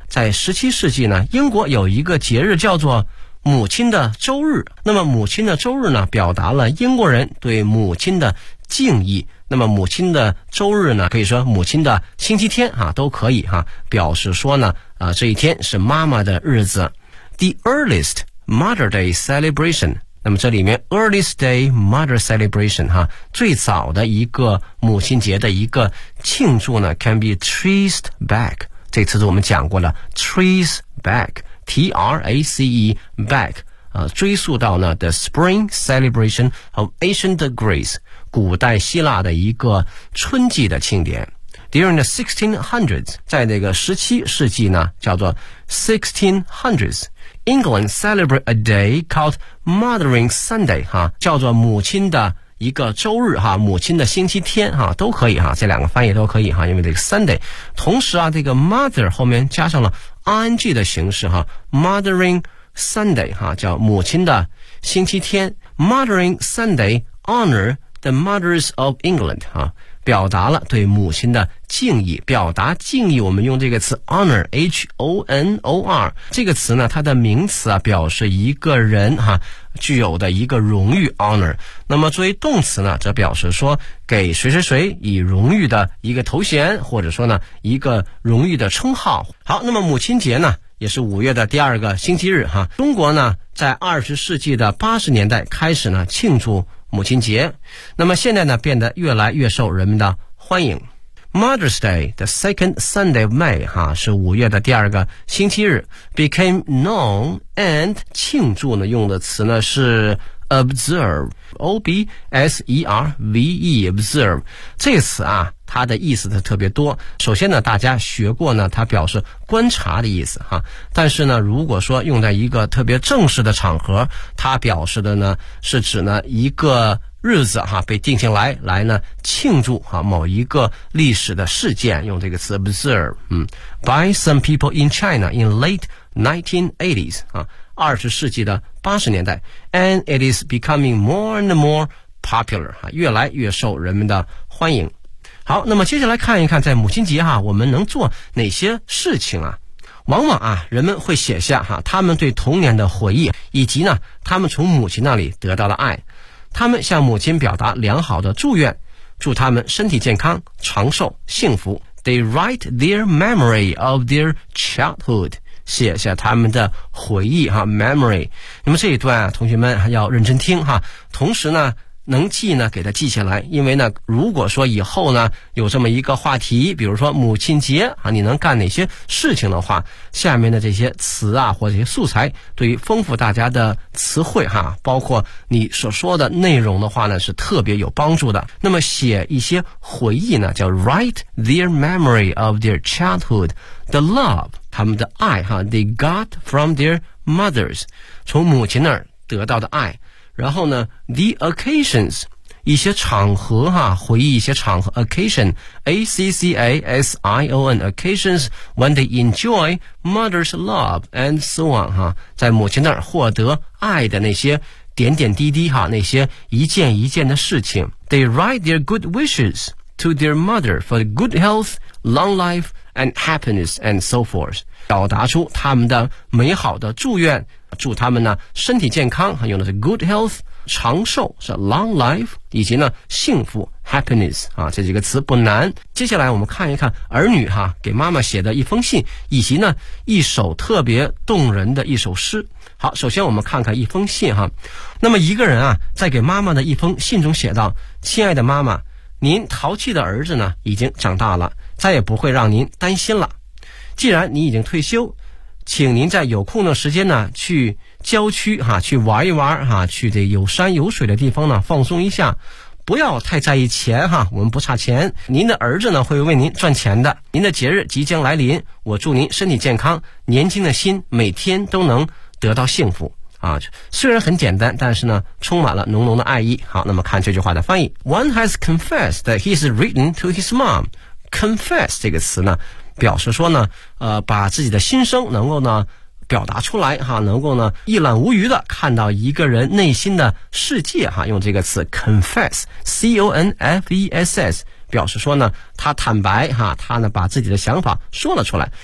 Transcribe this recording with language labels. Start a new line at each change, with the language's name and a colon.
Chinese: 在17世纪呢，英国有一个节日叫做母亲的周日，那么母亲的周日呢，表达了英国人对母亲的敬意。那么母亲的周日呢，可以说母亲的星期天都可以表示说呢这一天是妈妈的日子。
English: The earliest Mother Day celebration，
Chinese: 那么这里面
English: earliest day Mother celebration
Chinese: 最早的一个母亲节的一个庆祝呢
English: ，can be traced back。
Chinese: 这次我们讲过了 ，
English: trace back。 T-R-A-C-E back，
Chinese: 追溯到呢
English: The Spring Celebration of Ancient Greece，
Chinese: 古代希腊的一个春季的庆典。
English: During the 1600s，
Chinese: 在那个17世纪呢，叫做
English: 1600s England celebrate a day called Mothering Sunday，
Chinese: 叫做母亲的一个周日，母亲的星期天，都可以，这两个翻译都可以，因为这个 Sunday， 同时啊，这个 Mother 后面加上了ing 的形式，Mothering Sunday， 叫母亲的星期天。
English: Mothering Sunday honor the mothers of England，
Chinese: 表达了对母亲的敬意。表达敬意我们用这个词 honor， H-O-N-O-R 这个词呢，它的名词表示一个人具有的一个荣誉 honor， 那么作为动词呢，则表示说给谁谁谁以荣誉的一个头衔，或者说呢一个荣誉的称号。好，那么母亲节呢也是五月的第二个星期日，中国呢在20世纪的80年代开始呢庆祝母亲节，那么现在呢变得越来越受人们的欢迎。
English: Mother's Day, the second Sunday of May，
Chinese: 是五月的第二个星期日，
English: became known and
Chinese: 庆祝呢用的词呢是 observe， O-B-S-E-R-V-E， observe。 这次啊它的意思它特别多。首先呢，大家学过呢，它表示观察的意思哈。但是呢，如果说用在一个特别正式的场合，它表示的呢是指呢一个日子哈被定性来呢庆祝哈某一个历史的事件，用这个词 observe。
English: By some people in China in late 1980s
Chinese: 啊，20世纪的80年代
English: ，and it is becoming more and more popular
Chinese: 哈，越来越受人们的欢迎。好，那么接下来看一看在母亲节哈，我们能做哪些事情啊？往往啊，人们会写下哈他们对童年的回忆，以及呢他们从母亲那里得到的爱。他们向母亲表达良好的祝愿，祝他们身体健康、长寿、幸福。
English: They write their memory of their childhood，
Chinese: 写下他们的回忆哈
English: ，memory。
Chinese: 那么这一段啊，同学们要认真听哈，同时呢，能记呢给他记下来，因为呢，如果说以后呢有这么一个话题，比如说母亲节啊，你能干哪些事情的话，下面的这些词啊或者这些素材，对于丰富大家的词汇哈，包括你所说的内容的话呢，是特别有帮助的。那么写一些回忆呢，叫
English: write their memory of their childhood， the love
Chinese: 他们的爱哈 ，
English: they got from their mothers
Chinese: 从母亲那儿得到的爱。然后呢 ,
English: the occasions,
Chinese: 一些场合哈，回忆一些场合 ,occasion,accasion, occasions,
English: when they enjoy mother's love, and so on,
Chinese: 哈，在母亲那儿获得爱的那些点点滴滴哈，那些一件一件的事情。
English: They write their good wishes to their mother for good health, long life, and happiness, and so forth.
Chinese: 表达出他们的美好的祝愿，祝他们呢身体健康，用的是 good health， 长寿是 long life， 以及呢幸福 happiness 啊，这几个词不难。接下来我们看一看儿女哈给妈妈写的一封信，以及呢一首特别动人的一首诗。好，首先我们看看一封信哈。那么一个人啊在给妈妈的一封信中写道：亲爱的妈妈，您淘气的儿子呢已经长大了，再也不会让您担心了。既然你已经退休，请您在有空的时间呢去郊区哈、去玩一玩哈、去这有山有水的地方呢放松一下。不要太在意钱哈、我们不差钱。您的儿子呢会为您赚钱的。您的节日即将来临，我祝您身体健康，年轻的心每天都能得到幸福。啊，虽然很简单，但是呢充满了浓浓的爱意。好，那么看这句话的翻译。
English: One has confessed that he's written to his mom.
Chinese: Confess 这个词呢表示说呢把自己的心声能够呢表达出来哈，能够呢一览无余的看到一个人内心的世界哈，用这个词 confess， C-O-N-F-E-S-S， 表示说呢他坦白哈，他呢把自己的想法说了出来。